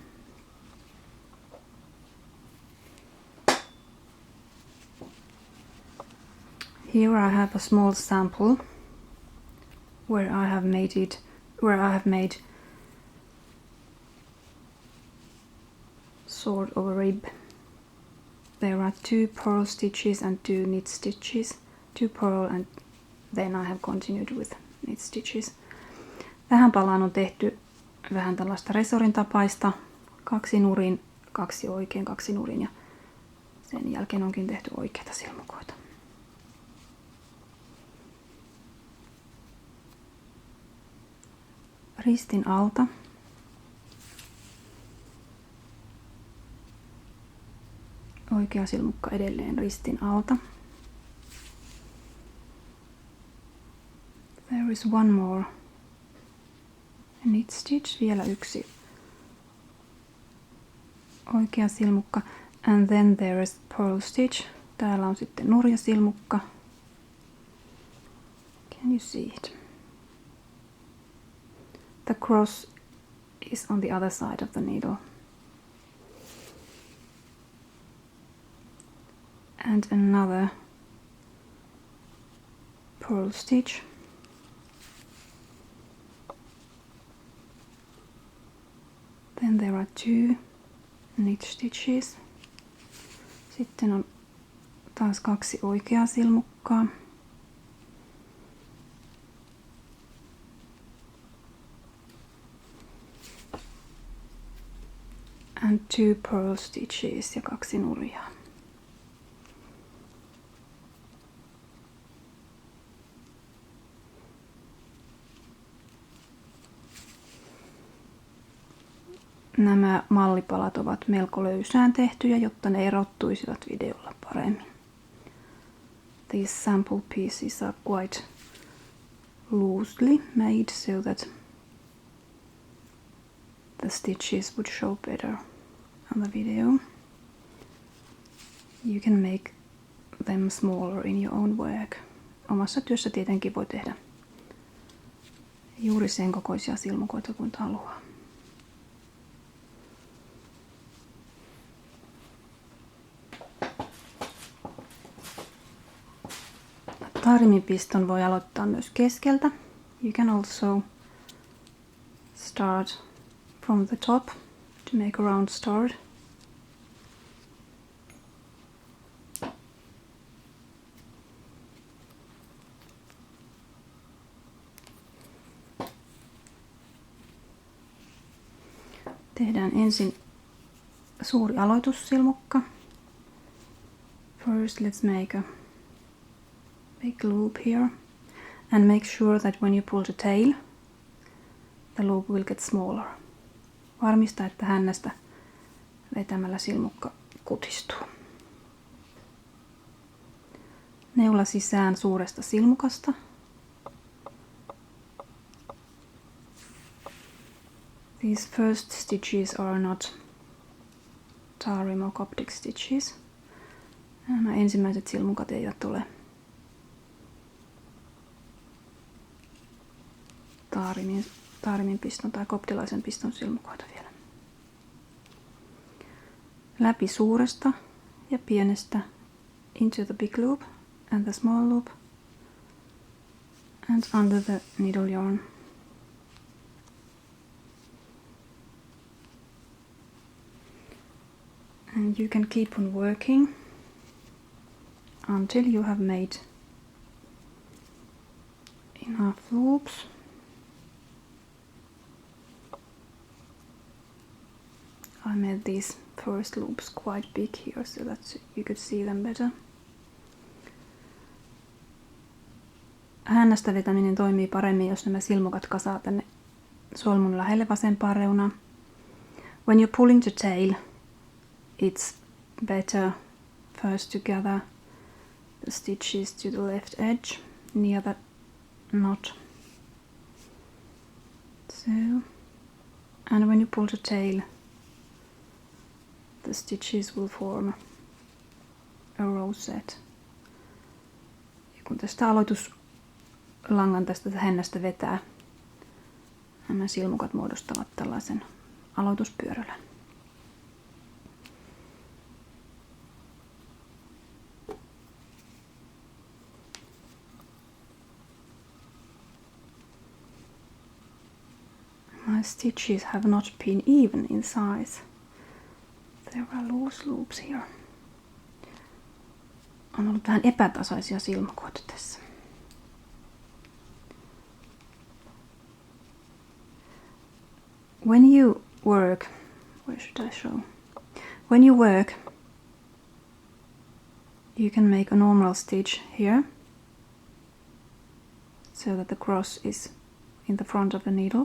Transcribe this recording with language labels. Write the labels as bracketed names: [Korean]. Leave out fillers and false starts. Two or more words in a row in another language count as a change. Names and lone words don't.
[English] Here I have a small sample where I have made sort of a rib. There are 2 purl stitches and 2 knit stitches, 2 purl and then I have continued with knit stitches. [Finnish] Tähän palaan on tehty vähän tällaista resorin tapaista, 2 nurin, 2 oikein, 2 nurin ja sen jälkeen onkin tehty oikeita silmukoita. Ristin alta. Oikea silmukka edelleen ristin alta. [English] There is one more knit stitch, [Finnish] vielä yksi oikea silmukka. [English] And then there is purl stitch. [Finnish] Täällä on sitten nurjasilmukka. [English] Can you see it? The cross is on the other side of the needle. And another purl stitch. Then there are 2 knit stitches. [Finnish] Sitten on taas 2 oikeaa silmukkaa. [English] And 2 purl stitches [Finnish] ja 2 nurjaa. Nämä mallipalat ovat melko löysään tehtyjä, jotta ne erottuisivat videolla paremmin. [English] These sample pieces are quite loosely made so that the stitches would show better on the video. You can make them smaller in your own work. [Finnish] Omassa työssä tietenkin voi tehdä juuri sen kokoisia silmukoita kuin haluaa. Tarimin piston voi aloittaa myös keskeltä. [English] You can also start from the top to make a round start. [Finnish] Tehdään ensin suuri aloitussilmukka. [English] First let's make a big loop here and make sure that when you pull the tail, the loop will get smaller. [Finnish] Varmista, että hännästä vetämällä silmukka kutistuu. Neula sisään suuresta silmukasta. [English] These first stitches are not Tarim or Coptic Stitches. [Finnish] Nämä ensimmäiset silmukat eivät ole Tarimin piston tai koptilaisen piston silmukoita vielä. Läpi suuresta ja pienestä [English] into the big loop and the small loop and under the needle yarn. And you can keep on working until you have made enough loops. I made these first loops quite big here so that you could see them better. [Finnish] Hännästä vetäminen toimii paremmin, jos nämä silmukat kasaa tänne solmun lähelle vasempaan reunaan. [English] When you're pulling the tail, it's better first to gather the stitches to the left edge near the knot. So, and when you pull the tail, the stitches will form a rosette. [Finnish] Ja kun tästä aloituslangan tästä hännästä vetää, nämä silmukat muodostavat tällaisen aloituspyörällä. [English] My stitches have not been even in size. There are loose loops here. [Finnish] On ollut vähän epätasaisia silmukoita tässä. [English] When you work, where should I show? When you work, you can make a normal stitch here, so that the cross is in the front of the needle.